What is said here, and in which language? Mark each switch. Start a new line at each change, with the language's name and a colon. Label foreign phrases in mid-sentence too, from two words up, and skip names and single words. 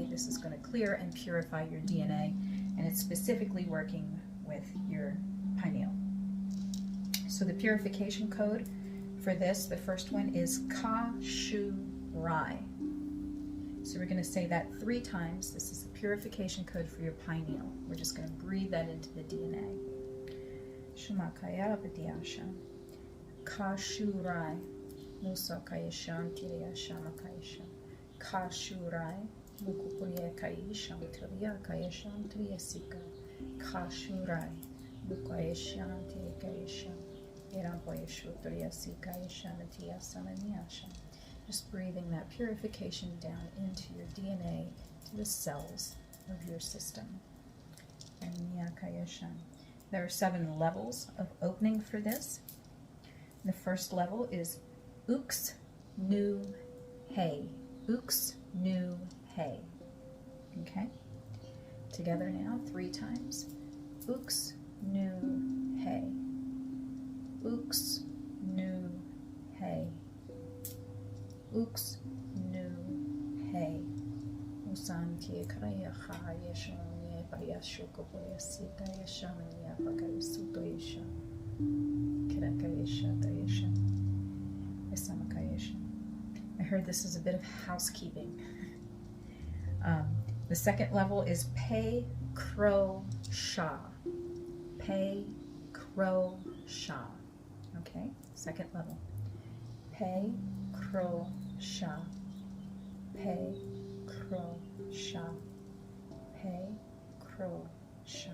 English: This is going to clear and purify your DNA, and it's specifically working with your pineal. So the purification code for this, the first one is Ka-shu-rai. So we're going to say that 3 times. This is the purification code for your pineal. We're just going to breathe that into the DNA. Shumakaya Abadiyasha. Ka-shu-rai. Musakaya Shantiya Shamakayasha. Ka-shu-rai. Mukupuriya Kai Shantriya Kaya Shantriya Sika. Ka-shu-rai. Mukaya Shantiya Kayasha. Just breathing that purification down into your DNA, to the cells of your system. There are 7 levels of opening for this. The first level is Uks Nu Hey. Uks nu, he. Okay? Together now, 3 times. Ux, nu, he. Ux, nu, he. Ux, nu, he. Usanti karaya ha yeshani pariyashuko poyasita yeshani apakayasuto yesha. Kirakayesha tayesha. Esamakayesha. I heard this is a bit of housekeeping. The second level is Pei Kro Sha. Pei Kro Sha. Okay, second level. Pei Kro Sha. Pei Kro Sha. Pei Kro Sha.